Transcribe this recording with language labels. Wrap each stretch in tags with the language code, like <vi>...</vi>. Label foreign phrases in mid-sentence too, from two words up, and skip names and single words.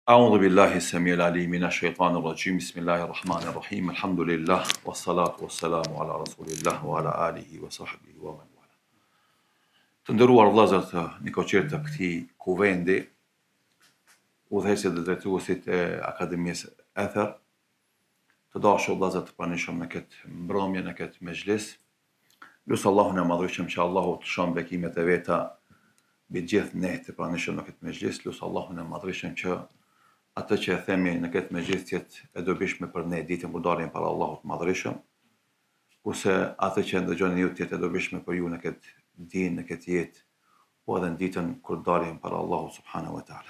<ar>أعوذ بالله السميع العليم من الشيطان الرجيم بسم الله الرحمن الرحيم الحمد لله والصلاة والسلام على رسول الله وعلى آله وصحبه ومن والاه.</ar> <sq>Të nderuar vëllezër të nikoqirë të këtij kuvendi, udhëheqësit dhe drejtuesit e Akademisë Ether, të dashur vëllezër të pranishëm në këtë mbrëmje, në këtë mezhlis, lusë Allahun e madhërisëm që Allahu të shon bekimet e veta mbi gjithë ne të pranishëm në këtë mezhlis, lusë Allahun e madhërisëm që atë që e themi në këtë mezhlis të jetë e dobishme për ne ditën kur dalim para Allahut të madhërisëm, kurse atë që ndëgjoni ju të jetë e dobishme për ju në këtë dinë, në këtë jetë, po edhe në ditën kur dalim para Allahut</sq> <ar>سبحانه وتعالى.</ar>